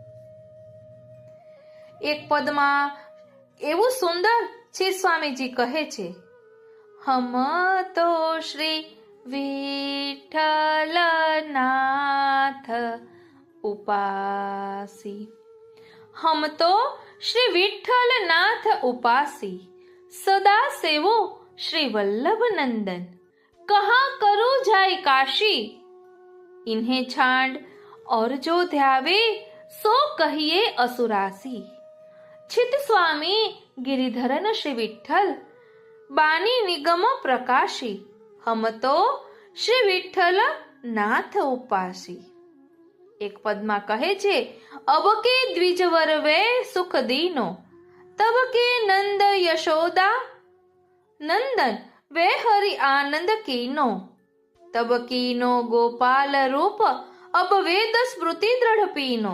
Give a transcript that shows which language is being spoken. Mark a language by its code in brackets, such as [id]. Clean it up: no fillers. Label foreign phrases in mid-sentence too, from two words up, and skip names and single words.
[gu] એક પદમાં એવું સુંદર છે, સ્વામીજી કહે છે, [hi] हम तो श्री विठ्ठलनाथ उपासी. हम तो श्री विठ्ठलनाथ उपासी, सदा सेवो श्री वल्लभ नंदन. कहा करूं जाय काशी, इन्हें छांड और जो ध्यावे सो कहिए असुरासी. छित स्वामी गिरिधरन श्री विठ्ठल, बानी निगम प्रकाशी. हम तो श्री विठ्ठल नाथ उपासी. [gu] એક પદમાં કહે છે, [hi] अब के द्विजवर वे सुख दीनो, तब के नंद यशोदा नंदन वे हरि आनंद कीनो. तब कीनो गोपाल रूप, अब वेद स्मृति द्रढ पीनो.